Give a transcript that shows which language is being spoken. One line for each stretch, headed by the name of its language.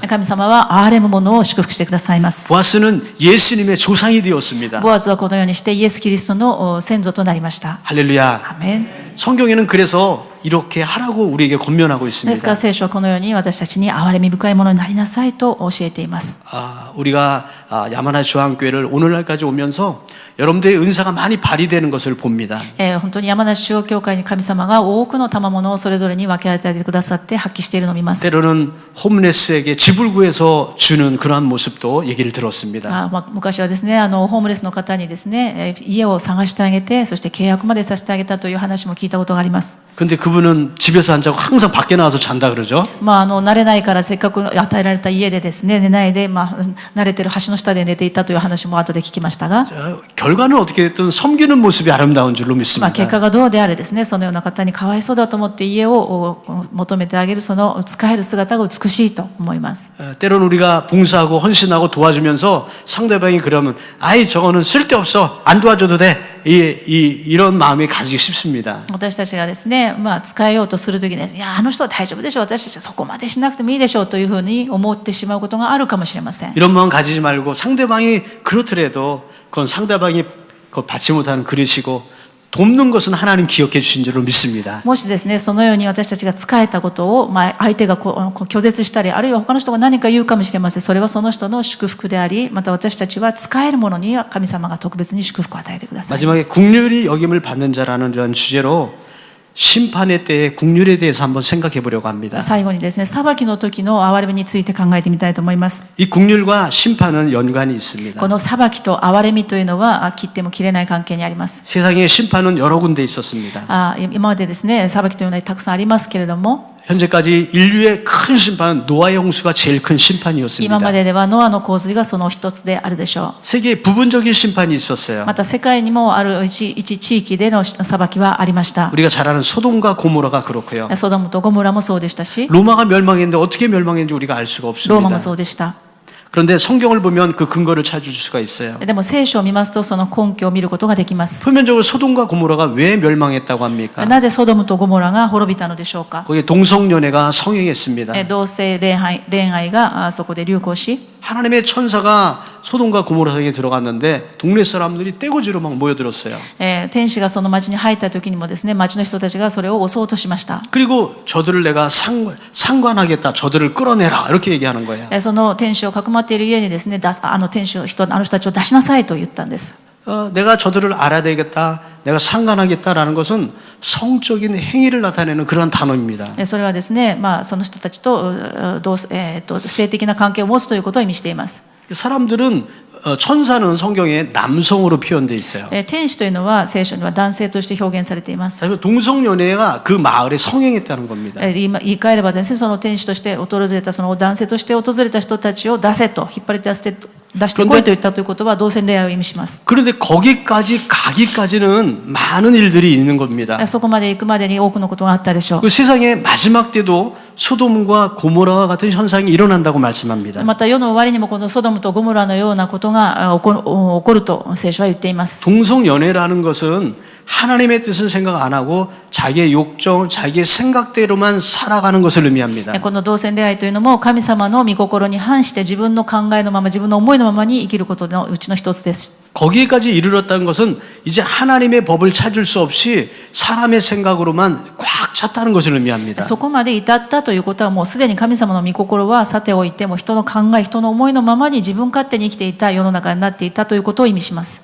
Japanese: 神様は憐れむ者を祝福してくださいます。
Korean: 보아스는 예수님의 조상이 되었습니다.
Japanese: ボアズはこのようにしてイエス・キリストの先祖となりました。
Korean: 할렐루야.
Japanese: アーメン。
Korean: 성경에는 그래서 이렇게 하라고 우리에게 권면하고
Japanese: ですから
Korean: 있습니다.
Japanese: 聖書はこのように私たちに憐れみ深いものになりなさいと教えています。
Korean: 우리가 야마나 중앙교회를 오늘날까지 오면서 여러분들의 은사가 많이 발휘되는 것을 봅니다.
Japanese: 本当に山梨中央教会に神様が多くの賜物をそれぞれに分け与えてくださって発揮しているのを見ます。
Korean: 때로는 홈레스에게 집을 구해서 주는 그러한 모습도 얘기를 들었습니다.
Japanese: 昔はですね、ホームレスの方にですね、家を探してあげて、そして契約までさせてあげたという話も聞いたことがあります。
Korean: 근데 그분은 집에서 안 자고 항상 밖에 나와서 잔다 그러죠.
Japanese: 慣れないからせっかく与えられた家でですね、寝ないで、慣れてる橋の下で寝ていたという話も後で聞きましたが、
Korean: 결과는 어떻게 됐든 섬기는 모습이 아름다운 줄로 믿습니다.
Japanese: 結果がどうであれですね、そのような方にかわいそうだと思って家を求めてあげるその仕える姿が美しいと思います。
Korean: 때로는 우리가 봉사하고 헌신하고 도와주면서 상대방이 그러면 아이 저거는 쓸데없어 안 도와줘도 돼 이런 마음이 가지기 쉽습니다.
Japanese: 私たちがですね、使えようとするときに、いやあの人は大丈夫でしょう、私たちはそこまでしなくてもいいでしょうというふうに思ってしまうことがあるかもしれません。
Korean: 이런 마음 가지지 말고 상대방이 그렇더라도 그건 상대방이 그걸 받지 못하는 그릇이고 돕는 것은 하나님 기억해 주신 줄로 믿습니다.
Japanese: もしですね、そのように私たちが使えたことを、相手が拒絶したり、あるいは他の人が何か言うかもしれません。それはその人の祝福であり、また私たちは使えるものに神様が特別に祝福を与えてくださいます。
Korean: 마지막에 국률이 여김을 받는 자라는 이런 주제로 심판의 때의 국률에 대해서 한번 생각해 보려고 합니다.
Japanese: 最後にですね、裁きの時の憐れみについて考えてみたいと思います。
Korean: 이 국률과 심판은 연관이 있습니다.
Japanese: この裁きと憐れみというのは切っても切れない関係にあります。
Korean: 세상에 심판은 여러 군데 있었습니다.
Japanese: 今までですね、裁きというのはたくさんありますけれども、
Korean: 현재까지 인류의 큰 심판은 노아의 홍수가 제일 큰 심판이었습니다.
Japanese: 今までではノアの洪水がその一つであるでしょ
Korean: 세계에 부분적인 심판이
Japanese: う。
Korean: 있었어요.
Japanese: また世界にもある一地域での裁きはありました。
Korean: 우리가 잘 아는 소돔과 고모라가 그렇고요.
Japanese: ソドムとゴモラもそうでしたし、
Korean: 로마가 멸망했는데 어떻게 멸망했는지 우리가 알 수가
Japanese: ローマ
Korean: 없습니다.
Japanese: もそうでした。
Korean: 그런데 성경을 보면 그 근거를 찾을 수가 있어요.
Japanese: でも聖書を見ますとその根拠を見ることができます。
Korean: 표면적으로 소돔과 고모라가 왜 멸망했다고 합니까?
Japanese: なぜソドムとゴモラが滅びたのでしょうか。
Korean: 거기에 동성연애가 성행했습니다.
Japanese: 同性恋愛がそこで流行し、
Korean: 하나님의 천사가 소돔과 고모라 성에 들어갔는데 동네 사람들이 떼거지로 막 모여들었어요.
Japanese: 天使がその町に入った時にもですね、町の人たちがそれを襲おうとしました。
Korean: 그리고 저들을 내가 상관하겠다. 저들을 끌어내라. 이렇게 얘기하는 거예요.
Japanese: その天使をかくまっている家にですね、あの人たちを出しなさいと言ったんです。
Korean: 내가 저들을 알아야 되겠다. 내가 상관하겠다라는 것은 성적인 행위를 나타내는 그런 단어입니다.
Japanese: それはですね、その人たちと性的な関係を持つということを意味しています。
Korean: 사람들은 천사는 성경에 남성으로 표현되어 있어요.
Japanese: 天使というのは聖書には男性として表現されています。
Korean: 그래서 동성연애가 그 마을에 성행했다는 겁니다.
Japanese: 言い換えればですね、その天使として訪れたその男性として訪れた人たちを出せと引っ張り出してこいと言ったということは同性恋愛を意味します。
Korean: 그런데 거기까지 가기까지는 많은 일들이 있는 겁니다.
Japanese: そこまで行くまでに多くのことがあったでしょう。
Korean: 그 세상의 마지막 때도 소돔과 고모라와 같은 현상이 일어난다고 말씀합니다.
Japanese: また世の終わりにもこのソドムとゴモラのようなことが起こると聖書は言っています。
Korean: 동성연애라는 것은 하나님의 뜻은 생각 안 하고 자기의 욕정, 자기의 생각대로만 살아가는 것을 의미합니다.
Japanese: この同性恋愛というのも神様の御心に反して自分の考えのまま自分の思いのままに生きることのうちの一つです。
Korean: 거기까지 이르렀다는 것은 이제 하나님의 법을 찾을 수 없이 사람의 생각으로만 꽉 찼다는 것을 의미합니다.
Japanese: そこまで至ったということはもうすでに神様の御心はさておいても人の考え、人の思いのままに自分勝手に生きていた世の中になっていたということを意味します。